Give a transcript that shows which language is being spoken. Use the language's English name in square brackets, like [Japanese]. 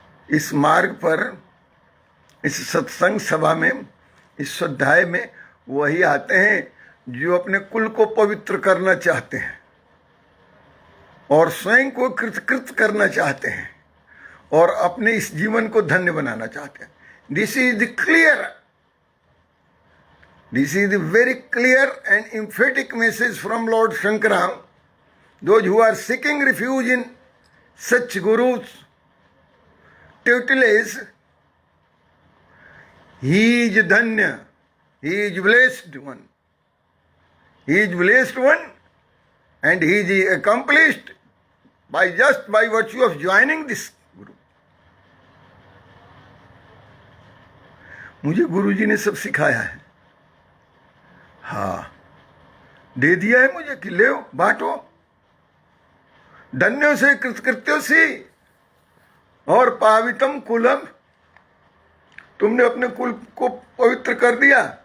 [Hindi] इस मार्ग पर, इस सत्संग सभा में, इस स्वाध्याय में वही आते हैं जो अपने कुल को पवित्र करना चाहते हैं और स्वयं को कृतकृत करना चाहते हैं और अपने इस जीवन को धन्य बनाना चाहते हैं। [English] This is the clear, this is the very clear and emphatic message from Lord Shankara. Those who are seeking refuge in such gurus, tutelage, he is धन्य, He is blessed one. He is blessed one, and he is accomplished just by virtue of joining this guru. [Hindi] मुझे गुरुजी ने सब सिखाया है, हाँ, दे दिया है मुझे कि ले बांटो। धन्यों से कृतकृत्यों से और पावितम कुलम, तुमने अपने कुल को पवित्र कर दिया।